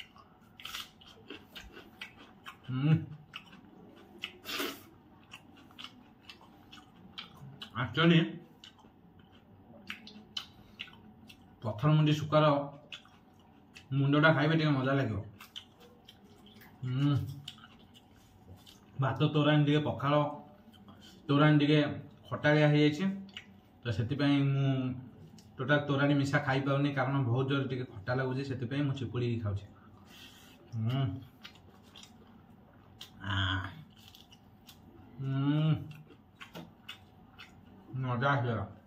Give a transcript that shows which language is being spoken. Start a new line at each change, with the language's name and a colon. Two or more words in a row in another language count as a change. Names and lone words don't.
Sambalpuri: एक्चुअली पत्थर मुंडी सुकार मुंडा खाइबे टे मजा लगे। भात तोराणी टे पखाल तोराणी टे खटालिया हो जाए तो से टोटाल तोराणी मिशा खाई पाऊनी कारण बहुत जोर टे खटा लगुच से चिपुड़ी खाऊँ। मजा आसगला।